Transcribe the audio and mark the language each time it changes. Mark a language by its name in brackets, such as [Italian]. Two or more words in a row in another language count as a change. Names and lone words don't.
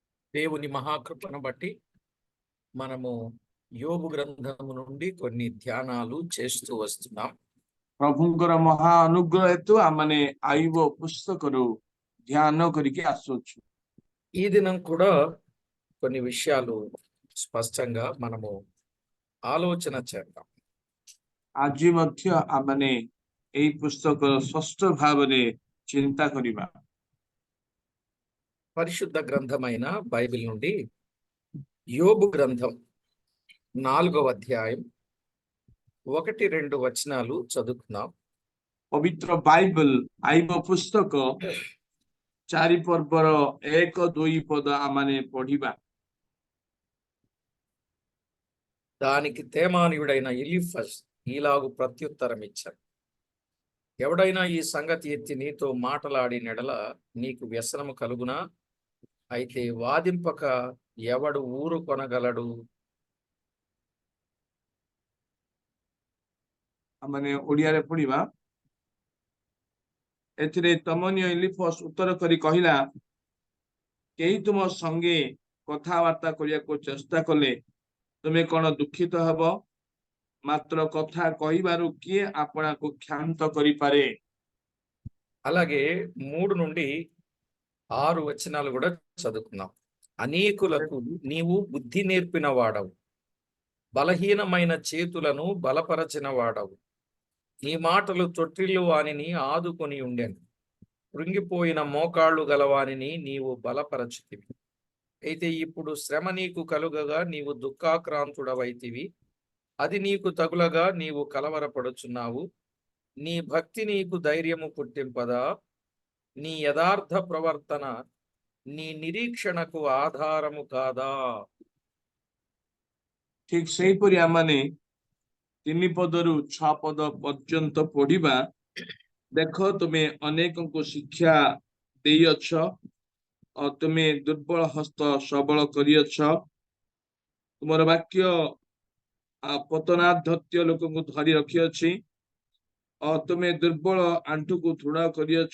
[Telugu] దేవుని మహాకృపను బట్టి మనము యోబు గ్రంథము నుండి కొన్ని ధ్యానాలు చేస్తూ వస్తున్నాం. [Odia] ପ୍ରଭୁଙ୍କର ମହା ଅନୁଗ୍ରହ ହେତୁ ଆମମାନେ ଆଇବ ପୁସ୍ତକରୁ ଧ୍ୟାନ କରିକି ଆସୁଛୁ। [Telugu] ఈ దినం కూడా కొన్ని విషయాలు స్పష్టంగా మనము ఆలోచన చేద్దాం। [Odia] ଆଜି ମଧ୍ୟ ଆମମାନେ ଏହି ପୁସ୍ତକର ସ୍ପଷ୍ଟ ଭାବରେ ଚିନ୍ତା କରିବା। [Telugu] పరిశుద్ధ గ్రంథమైన బైబిల్ నుండి యోబు గ్రంథం 4వ అధ్యాయం 1-2 వచనాలు చదువుకుందాం। [Odia] ପବିତ୍ର ବାଇବଲ ଆଇବ ପୁସ୍ତକ 4 ପର୍ବର 1-2 ପଦ ଆମମାନେ ପଢିବା। [Telugu] దానికి తేమానీయుడైన ఎలీఫజ్ ఈలాగు ప్రత్యుత్తరం ఇచ్చాడు, ఎవడైనా ఈ సంగతి ఎత్తి నీతో మాటలాడినెడల నీకు వ్యసనము కలుగునా? అయితే వాదింపక ఎవడు ఊరు కొనగలడు? [Odia] ଆମମାନେ ଓଡ଼ିଆରେ ପଢିବା। ଏଥିରେ ତମନୀୟ ଏଲିଫସ ଉତ୍ତର କରି କହିଲା, କେହି ତୁମ ସଙ୍ଗେ କଥାବାର୍ତ୍ତା କରିବାକୁ ଚେଷ୍ଟା କଲେ ତୁମେ କଣ ଦୁଃଖିତ ହେବ? ମାତ୍ର କଥା କହିବାରୁ କିଏ ଆପଣଙ୍କୁ କ୍ଷାନ୍ତ କରିପାରେ? [Telugu] అలాగే 3-6 వచనాలు కూడా చదువుకుందాం। అనేకులకు నీవు బుద్ధి నేర్పిన వాడవు, బలహీనమైన చేతులను బలపరచిన వాడవు। నీ మాటలు తొట్టిల్లు వానిని ఆదుకొని ఉండెను, కృంగిపోయిన మోకాళ్ళు గలవానిని నీవు బలపరచితివి। అయితే ఇప్పుడు శ్రమ నీకు కలుగగా నీవు దుఃఖాక్రాంతుడవైతివి, అది నీకు తగులగా నీవు కలవరపడుచున్నావు। నీ భక్తి నీకు ధైర్యము పుట్టింపదా? నీ యథార్థ ప్రవర్తన నీ నిరీక్షణకు ఆధారము కాదా? [Odia] ଠିକ ସେହିପରି ଆମମାନେ 3 ପଦରୁ 6 ପଦ ପର୍ଯ୍ୟନ୍ତ ପଢିବା। ଦେଖ, ତୁମେ ଅନେକଙ୍କୁ ଶିକ୍ଷା ଦେଇଅଛ, ତୁମେ ଦୁର୍ବଳ ହସ୍ତ ସବଳ କରିଅଛ। ତୁମର ବାକ୍ୟ ପତନାଧତ୍ୟ ଲୋକଙ୍କୁ ଧରି ରଖିଅଛି, ତୁମେ ଦୁର୍ବଳ ଆଣ୍ଠୁକୁ ଦୃଢ କରିଅଛ।